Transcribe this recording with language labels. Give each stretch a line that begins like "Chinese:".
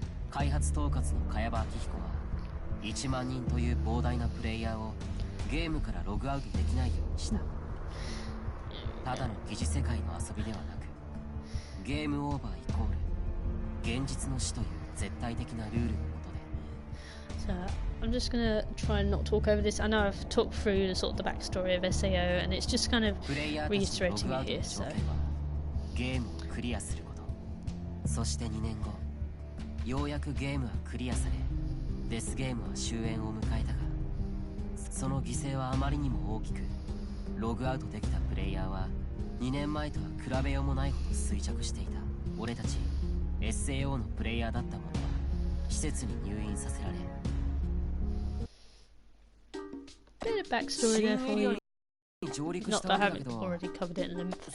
Japanese: 開発統括の茅場明彦は1万人という膨大なプレイヤーをゲームからログアウトできないようにした。ただの疑似世界の遊びではなく、ゲームオーバーイコール現実の死という絶対的なルールのもとで。
English: So I'm just gonna try and not talk over this. I know I've talked through the sort of the backstory of SAO, and it's just kind of reiterating it here. So
Japanese: ゲームをクリアすること。そして2年後。ようやくゲームはクリアされ、デスゲームは終焉を迎えたが、その犠牲はあまりにも大きく、ログアウトできたプレイヤーは2年前とは比べようもないほど衰弱していた。俺たち SAO のプレイヤーだった者は施設に入院させられ。
English: Bit of backstory there for you. Not that I haven't already covered it in them.